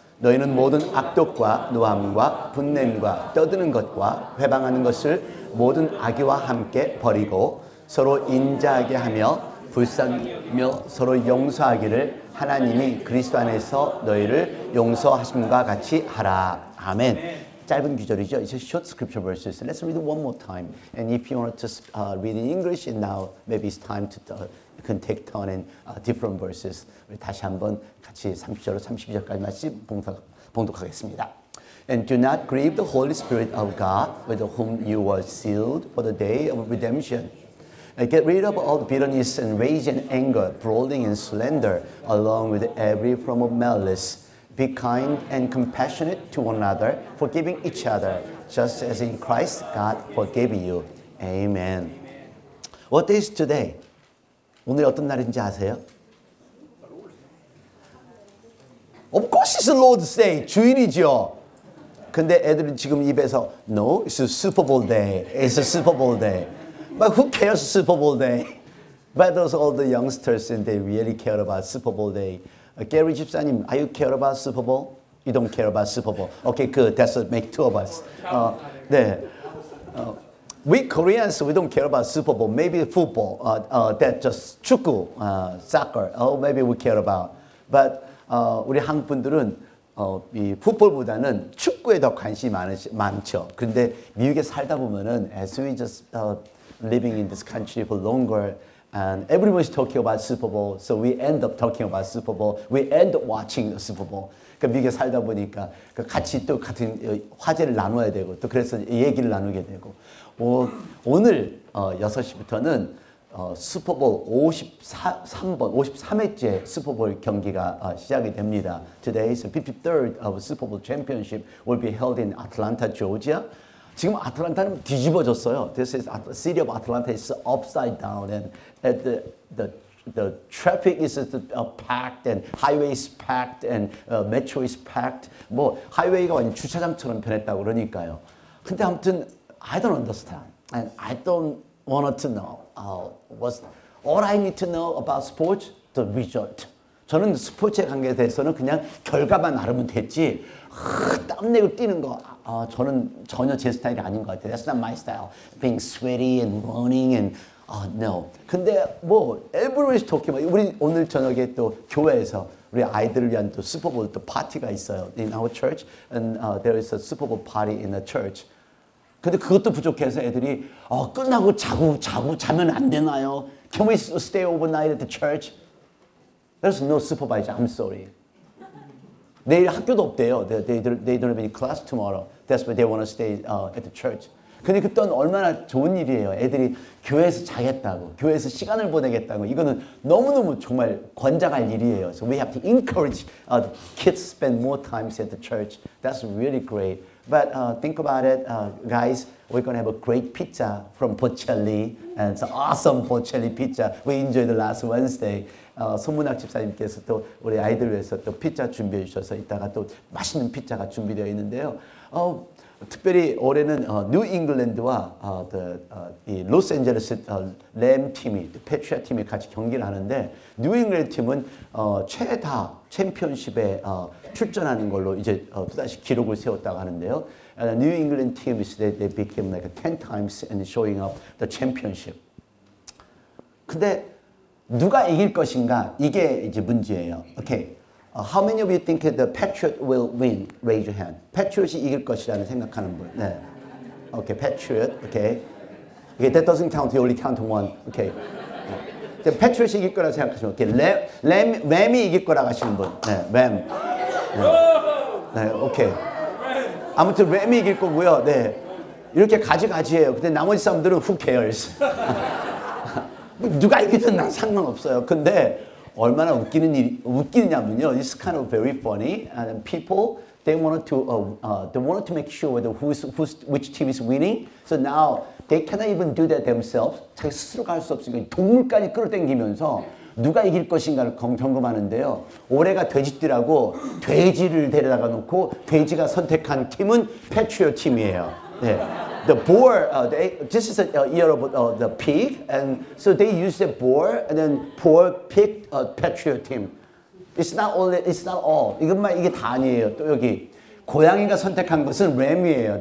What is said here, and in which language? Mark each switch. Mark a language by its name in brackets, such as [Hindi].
[Korean] 너희는 모든 악독과 노함과 분냄과 떠드는 것과 회방하는 것을 모든 악의와 함께 버리고 서로 인자하게 하며 불쌍하며 서로 용서하기를 하나님이 그리스도 안에서 너희를 용서하심과 같이 하라. 아멘. 짧은 구절이죠. [English] It's a short scripture verses. Let's read it one more time. And if you want to read in English, and now maybe it's time to you can take turn in different verses. [Korean] 우리 다시 한번 같이 30절로 32절까지 말씀 봉독하겠습니다. [English] And do not grieve the Holy Spirit of God, with whom you were sealed for the day of redemption. And get rid of all bitterness and rage and anger, brawling and slander, along with every form of malice. Be kind and compassionate to one another, forgiving each other, just as in Christ God forgave you. Amen. What day is today? [Korean] 오늘 어떤 날인지 아세요? [English] Of course it's Lord's Day. [Korean] 주일이죠. 근데 애들은 지금 입에서 [English] No, it's a Super Bowl day. It's a Super Bowl day. But who cares Super Bowl day? But those all the youngsters and they really care about Super Bowl day. Gary 집사님, are you care about Super Bowl? You don't care about Super Bowl. Okay, good. That's what make two of us. [Korean] 네. [English] We Koreans, we don't care about Super Bowl. Maybe football. That just 축구, soccer. Oh, maybe we care about. [Korean] But 우리 한국 분들은 이 풋볼보다는 축구에 더 관심이 많죠. 그런데 미국에 살다 보면은 [English] as we just living in this country for longer. And everyone is talking about Super Bowl, so we end up talking about Super Bowl. We end up watching the Super Bowl. [Korean] 그러니까 미국에 살다 보니까 같이 또 같은 화제를 나눠야 되고 또 그래서 얘기를 나누게 되고 오늘 6시부터는 슈퍼볼 53번, 53회째 슈퍼볼 경기가 시작이 됩니다. [English] Today is the 53rd of Super Bowl Championship will be held in Atlanta, Georgia. [Korean] 지금 아틀란타는 뒤집어졌어요. [English] This is the city of Atlanta is upside down, and the traffic is packed, and highway is packed, and metro is packed. [Korean] 뭐 하이웨이가 완전 주차장처럼 변했다고 그러니까요. 근데 아무튼 [English] I don't understand, and I don't want to know. All I need to know about sports, the result. [Korean] 저는 스포츠에 관계에 대해서는 그냥 결과만 알으면 됐지. 땀내고 뛰는 거 저는 전혀 제 스타일이 아닌 것 같아요. [English] That's not my style. Being sweaty and running and no. [Korean] 근데 뭐 [English] everybody's talking about. [Korean] 우리 오늘 저녁에 또 교회에서 우리 아이들을 위한 또 슈퍼볼 또 파티가 있어요. [English] In our church, and there is a Super Bowl party in the church. [Korean] 근데 그것도 부족해서 애들이 끝나고 자면 안 되나요? [English] Can we stay overnight at the church? There's no supervisor. I'm sorry. [Korean] 내일 학교도 없대요. [English] They don't have any class tomorrow. That's why they want to stay at the church. [Korean] 근데 그건 얼마나 좋은 일이에요. 애들이 교회에서 자겠다고, 교회에서 시간을 보내겠다고. 이거는 너무너무 정말 권장할 일이에요. [English] So we have to encourage kids to spend more time at the church. That's really great. But think about it, guys. We're going to have a great pizza from Bocelli. And it's awesome Bocelli pizza. We enjoyed the last Wednesday. [Korean] 손문학 집사님께서 또 우리 아이들 위해서 또 피자 준비해 주셔서 이따가 또 맛있는 피자가 준비되어 있는데요. 특별히 올해는 뉴 잉글랜드와 이 로스앤젤레스 램 팀이, 패트리엇 팀이 같이 경기를 하는데 뉴 잉글랜드 팀은 최다 챔피언십에 출전하는 걸로 이제 또다시 기록을 세웠다고 하는데요. [English] New England team is they became like 10 times and showing up the championship. [Korean] 근데 누가 이길 것인가? 이게 이제 문제예요. Okay. [English] How many of you think the Patriot will win? Raise your hand. [Korean] Patriot이 이길 것이라는 생각하는 분. [English] 네. Okay, Patriot. Okay. Okay, that doesn't count. You only count one. Okay. [Korean] Patriot이 이길 거라고 생각하시면 okay. 램이 이길 거라고 하시는 분. 네, 램. 네, 오케이. 아무튼 램이 이길 거고요. 네. 이렇게 가지가지해요. 근데 나머지 사람들은 [English] who cares? [Korean] 누가 이기든 난 상관없어요. 근데 얼마나 웃기느냐면요. [English] It's kind of very funny. And people they wanted to make sure whether which team is winning. So now they cannot even do that themselves. [Korean] 자기 스스로가 할 수 없으니까 동물까지 끌어당기면서 누가 이길 것인가를 점검하는데요. 올해가 돼지띠라고 돼지를 데려다가 놓고 돼지가 선택한 팀은 패트리엇 팀이에요. 네. [English] The boar, this is a year of the pig, and so they use the boar, and then boar picked a patriot team. It's not all. [Korean] 이게 다 아니에요. 또 여기 고양이가 선택한 것은 램이에요.